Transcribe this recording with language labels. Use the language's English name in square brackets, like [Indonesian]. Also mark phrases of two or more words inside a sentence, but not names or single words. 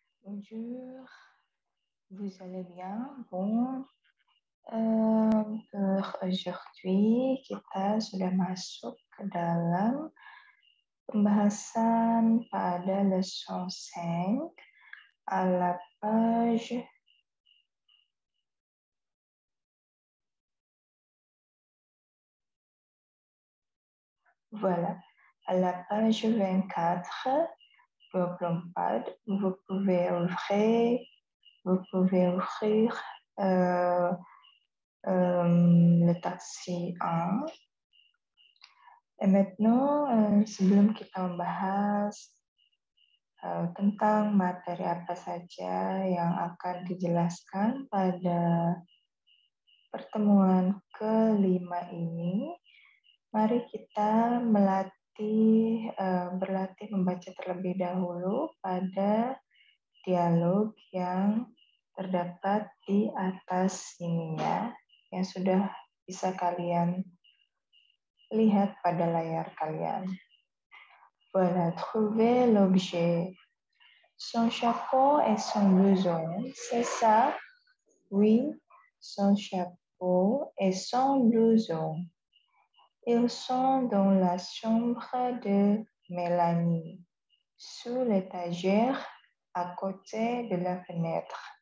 [French] Bonjour, vous allez bien? Bon, aujourd'hui [Indonesian] kita sudah masuk ke dalam pembahasan pada [French] leçon 5 à la page voilà, à la page 24, 24, vous pouvez ouvrir le taxi 1. Et maintenant, [Indonesian] sebelum kita membahas tentang materi apa saja yang akan dijelaskan pada pertemuan kelima ini, mari kita berlatih membaca terlebih dahulu pada dialog yang terdapat di atas ini ya, yang sudah bisa kalian lihat pada layar kalian. [French] Voilà, trouver l'objet. Son chapeau et son blouson, c'est ça? Oui, son chapeau et son blouson. Ils sont dans la chambre de Mélanie, sous l'étagère à côté de la fenêtre.